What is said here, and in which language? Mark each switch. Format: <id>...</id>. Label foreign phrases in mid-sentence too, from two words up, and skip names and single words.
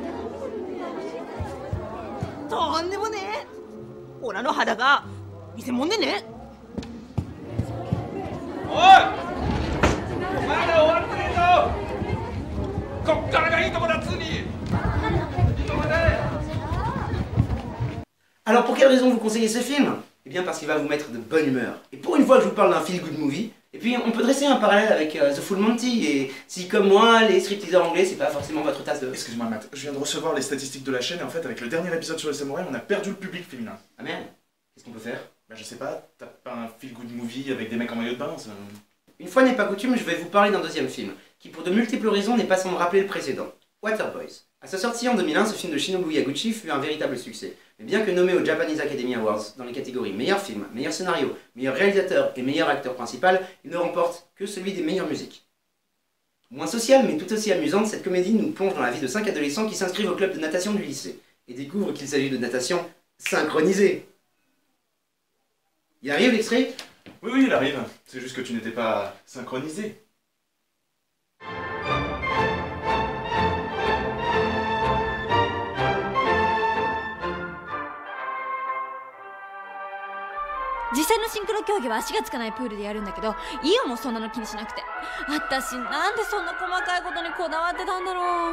<ja>とんでもねえ。オラの肌が見せもんでね。おい、まだ終わってねえぞ。こっからがいいとこだっつうに。いいとこだよ。</ja> <fr>Alors pour quelle raison vous conseillez ce film? Eh bien parce qu'il va vous mettre de bonne humeur. Et pour une fois que je vous parle d'un</fr> <en>feel-good movie,</en> <fr>et puis on peut dresser un parallèle avec The Full Monty, et si comme moi, les stripteaseurs anglais, c'est pas forcément votre tasse de... Excuse-moi Matt, je viens de recevoir les statistiques de la chaîne et en fait avec le dernier épisode sur les samouraïs, on a perdu le public féminin. Ah merde, qu'est-ce qu'on peut faire? Bah je sais pas, t'as pas un</fr> <en>feel-good movie</en> <fr>avec des mecs en maillot de bain, ça... Une fois n'est pas coutume, je vais vous parler d'un deuxième film, qui pour de multiples raisons n'est pas sans me rappeler le précédent, Waterboys. À sa sortie en 2001, ce film de Shinobu Yaguchi fut un véritable succès. Mais bien que nommé aux Japanese Academy Awards dans les catégories meilleur film, meilleur scénario, meilleur réalisateur et meilleur acteur principal, il ne remporte que celui des meilleures musiques. Moins sociale mais tout aussi amusante, cette comédie nous plonge dans la vie de 5 adolescents qui s'inscrivent au club de natation du lycée et découvrent qu'il s'agit de natation synchronisée. Il arrive l'extrait? Oui, il arrive. C'est juste que tu n'étais pas synchronisé.</fr> <ja>実際のシンクロ競技は足がつかないプールでやるんだけど、イオもそんなの気にしなくて。私なんでそんな細かいことにこだわってたんだろう。</ja>